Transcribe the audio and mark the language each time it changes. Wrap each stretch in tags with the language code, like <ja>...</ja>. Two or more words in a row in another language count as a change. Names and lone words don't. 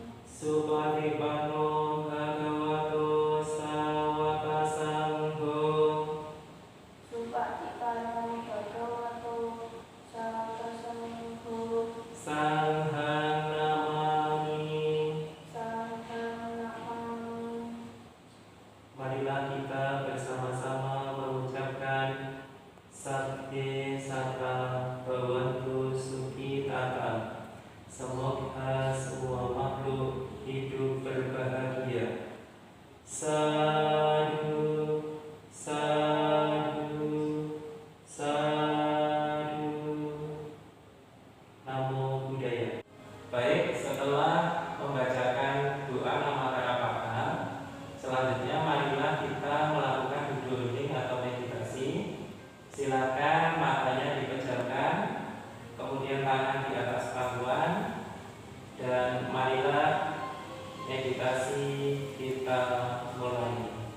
<pi>Supatipanno bhagavato sawaka sangho. Supatipanno bhagavato sawaka sangho. Sanghang namami. Sanghang namami.</pi> <id>Marilah kita bersama-sama mengucapkan</id> <pi>Sabde Sata Bhavantu Sukhi Tata.</pi> <id>Semoga semua makhluk hidup berbahagia.</id> <pi>Sadhu, sadhu, sadhu. Namo Buddhaya.</pi> <id>Baik, setelah membacakan doa nama Karapata, selanjutnya marilah kita melakukan duduk hening atau meditasi. Silakan matanya dipejamkan, kemudian tangan di atas pangkuan, dan marilah meditasi kita mulai.</id>